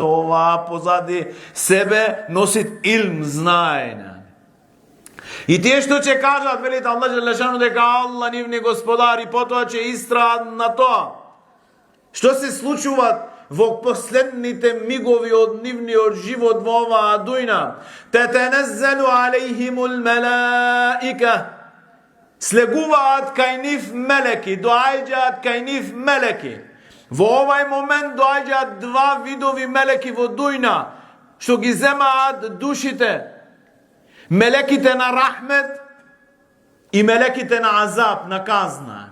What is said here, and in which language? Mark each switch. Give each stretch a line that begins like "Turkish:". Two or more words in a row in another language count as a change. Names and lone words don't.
Macedonian: Ова позади себе носи илм, знаење. И тие што ќе кажат, велите Аллах Джелешану дека Аллах нивни господари, потоа ќе истраат на тоа. Што се случува во последните мигови од нивниот живот во оваа дујна?
Arabic: تتنزل عليهم الملائكة.
Macedonian: Слегуваат кај нив мелеки, доаѓаат кај нив мелеки. Во овај момент доаѓаат два видови мелеки во дујна, што ги земаат душите. Мелеките на рахмет и мелеките на азаб, на казна.